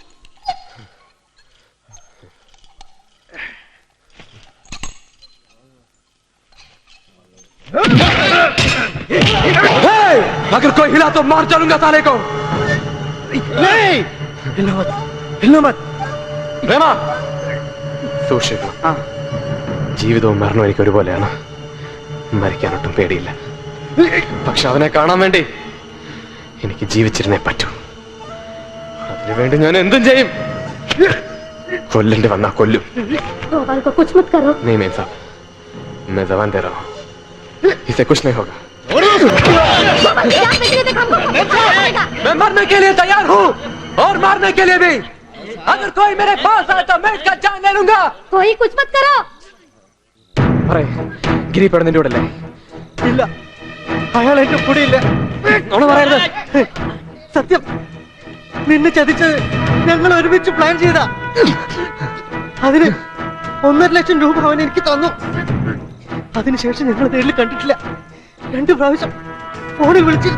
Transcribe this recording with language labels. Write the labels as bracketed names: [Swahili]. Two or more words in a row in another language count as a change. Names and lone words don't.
[Hindi] अगर कोई हिला तो मार डालूंगा साले को। नहीं, हिलना मत। [Malayalam] പ്രേമ സൂക്ഷിക്കണം. ജീവിതവും മരണവും എനിക്ക് ഒരുപോലെയാണ്. മരിക്കാനൊട്ടും പേടിയില്ല. പക്ഷെ അവനെ കാണാൻ വേണ്ടി എനിക്ക് ജീവിച്ചിരുന്നേ പറ്റൂ. അതിനുവേണ്ടി ഞാൻ എന്തും ചെയ്യും. കൊല്ലേണ്ടി വന്നാ കൊല്ലും. [Hindi] गोपाल को कुछ मत करो। नहीं मेम साहब, मैं जबान दे रहा हूँ, इसे कुछ नहीं होगा. मैं मरने के लिए तैयार हूँ और मारने के लिए भी. अगर कोई मेरे पास आए तो मैं इसका जान ले लूंगा. कोई कुछ मत करो. [Malayalam] अरे ഗിരിപ്പെടുന്ന നിന്റെ കൂടെ അല്ലേ? ഇല്ല, അയാൾ എന്റെ കൂടെ ഇല്ല. നോണ പറയരുത്. സത്യം, നിന്നെ ചതിച്ച് ഞങ്ങൾ ഒരുമിച്ച് പ്ലാൻ ചെയ്ത. അതിന് 1.5 ലക്ഷം രൂപ അവൻ എനിക്ക് തന്നു. അതിനുശേഷം ഞങ്ങൾ നേരിൽ കണ്ടിട്ടില്ല. 2 പ്രാവശ്യം ഫോണിൽ വിളിച്ചിരുന്നു.